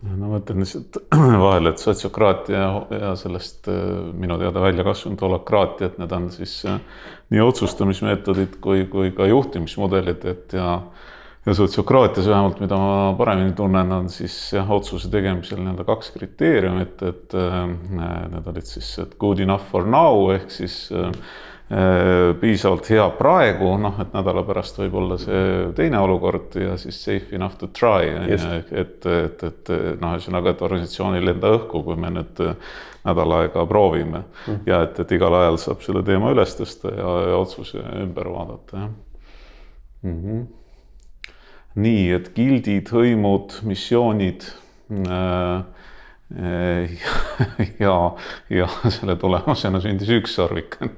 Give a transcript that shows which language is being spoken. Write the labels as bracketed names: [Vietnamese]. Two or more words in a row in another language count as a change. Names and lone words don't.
[Estonian] Ma mõtlen lihtsalt vahel, et sotsiokraatia ja sellest minu teada välja kasvanud holakraatia, et need on siis nii otsustamismeetodid kui ka juhtimismudelid, et ja sotsiokraatias vähemalt, mida ma paremini tunnen, on siis otsuse tegemisel nii-öelda 2 kriteeriumit, et need olid siis [English] good enough for now [Estonian] ehk siis piisavalt hea praegu, et nädala pärast võib olla see teine olukord ja siis [English] safe enough to try, [Estonian] et ühesõnaga, et organisatsioonil lenda õhku, kui me nüüd nädal aega proovime ja et igal ajal saab selle teema üles tõsta ja otsuse ümber vaadata. Nii, et gildid, hõimud, missioonid ja selle tulemusena sündis ükssarvik,